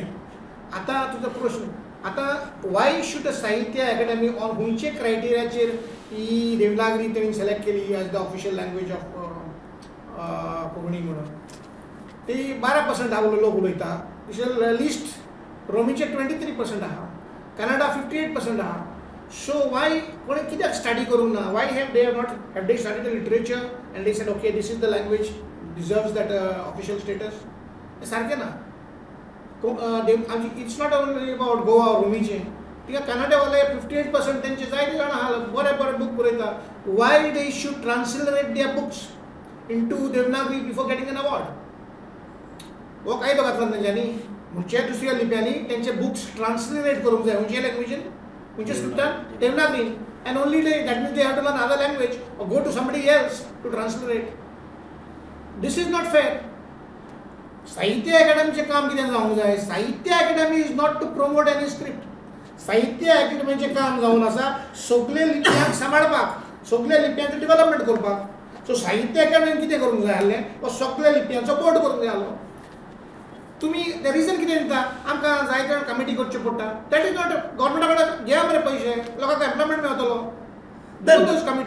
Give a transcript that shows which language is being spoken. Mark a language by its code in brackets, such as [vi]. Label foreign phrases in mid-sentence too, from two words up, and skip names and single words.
[kok] आतां तुजो प्रश्न आतां [en] why should a [kok] साहित्य अकादमी ऑन खंयचे क्रायटेरियाचेर ही देवनागरी तेणी सिलेक्ट केली [en] as the official language of [kok] कोंकणी म्हणून. ती 12% लोक उलयता. लिस्ट रोमीचे 23% आहा, कन्नडा 58% आहा. सो वाय कोणी कित्याक स्टडी करूंक ना. [en] Why have they studied the literature and they said okay this is the language deserves that official status. [kok] हें सारकें ना. [en] It's not only about Goa [kok] रोमीचे तिका कन्नडावाले 58% त्यांचे जायते जाण आहा बरे बरे बुक बरयता [en] why they should translate their books into Devanagari before getting an award [kok] हो कायदो घातला तेंच्यांनी म्हणजे दुसऱ्या लिप्यांनी त्यांचे बुक्स ट्रान्सलेट करूंक जाय म्हणजे लँग्वेजीन म्हणजे स्क्रिप्टान देवनागरी [en] and only that means they have to learn other language or go to somebody else to translate. This is not fair. [kok] साहित्य अकादमीचे काम कितें जावंक जाय साहित्य अकादमी [en] is not to promote any script [kok] साहित्य अकादमीचें काम जावन आसा सगळे लिप्यांक सांबाळपाक सगळे लिप्यांचें डेव्हलपमेंट करपाक सो साहित्य अकादमीन कितें करूंक जाय आसलें वो सगळे लिप्यांचो बोर्ड करूंक जाय आसलो तुम्ही ते रिजन कितें दिता आमकां जाय जाण कमिटी करच्यो पडटा [en] that is not [kok] गव्हर्मेंटा कडेन घे मरे पयशे लोकांक एम्प्लॉयमेंट मेळटलो कमिटी